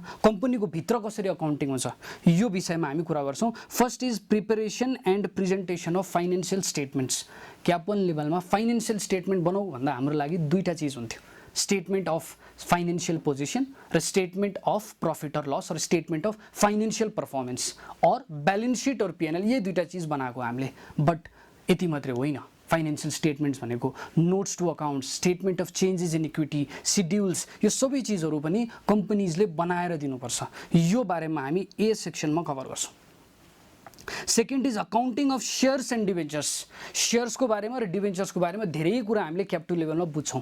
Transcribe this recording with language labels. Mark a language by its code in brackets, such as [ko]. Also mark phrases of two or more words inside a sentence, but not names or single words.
[ne] कम्पनीको भित्र कसरी अकाउन्टिङ हुन्छ यो विषयमा हामी कुरा गर्छौं। [en] First is preparation and presentation of financial statements. [ne] CAP1 लेभलमा [en] financial statement [ne] बनाऊ भन्दा हाम्रो लागि दुईटा चीज हुन्थ्यो, [en] statement of financial position [ne] र [en] statement of profit [ne] और लस और [en] statement of financial performance [ne] और [en] balance sheet [ne] और PNL। ये दुईटा चीज बनाएको हामीले। बट यति मात्रै होइन, [en] financial statements [ne] भनेको [en] notes to accounts, statement of changes in equity, [ne] शेड्युल्स, यो सबै चीजहरु पनि कम्पनीजले बनाएर दिनुपर्छ। यो बारेमा हामी ए सेक्सनमा कभर गर्छौं। [en] Second is accounting of shares and debentures. [ne] सेयर्सको बारेमा र डिभेन्चर्सको बारेमा धेरै कुरा हामीले क्याप 2 लेभलमा बुझ्छौँ।